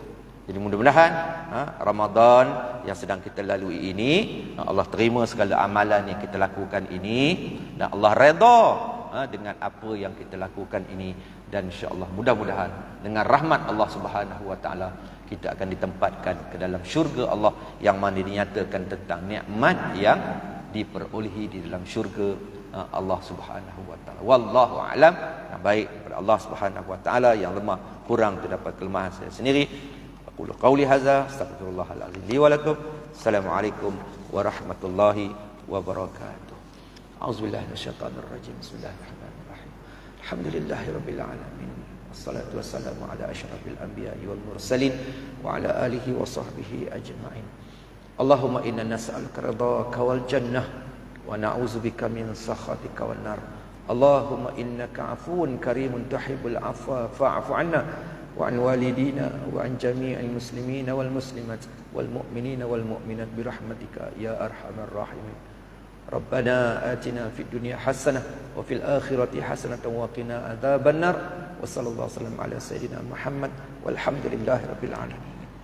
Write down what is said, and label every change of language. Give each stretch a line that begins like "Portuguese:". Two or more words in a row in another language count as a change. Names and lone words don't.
Malay: Jadi mudah-mudahan Ramadan yang sedang kita lalui ini, Allah terima segala amalan yang kita lakukan ini, dan Allah redha dengan apa yang kita lakukan ini. Dan
Arabic: إن شاء الله
Malay: mudah-mudahan dengan rahmat Allah
Arabic: سبحانه وتعالى
Malay: kita akan ditempatkan ke dalam syurga Allah, yang mana dinyatakan tentang nikmat yang diperolehi di dalam syurga Allah
Arabic: سبحانه وتعالى. والله أعلم.
Malay: Yang baik kepada Allah
Arabic: سبحانه وتعالى,
Malay: yang lemah kurang terdapat kelemahan saya sendiri.
Arabic: أقول قولي هذا, أستغفر الله العظيم لي ولكم. السلام عليكم ورحمة الله وبركاته. أعوذ بالله من الشيطان الرجيم. بسم الله الرحمن الرحيم. الحمد لله رب العالمين. والصلاة والسلام على أشرف الأنبياء والمرسلين وعلى آله وصحبه أجمعين. اللهم إنا نسألك رضاك والجنة ونعوذ بك من سخطك والنار. اللهم إنك عفو كريم تحب العفو فاعف عنا وعن والدينا وعن جميع المسلمين والمسلمات والمؤمنين والمؤمنات برحمتك يا أرحم الراحمين. ربنا آتنا في الدنيا حسنة وفي الآخرة حسنة وقنا عذاب النار. وصلى الله عليه وسلم على سيدنا محمد والحمد لله رب العالمين.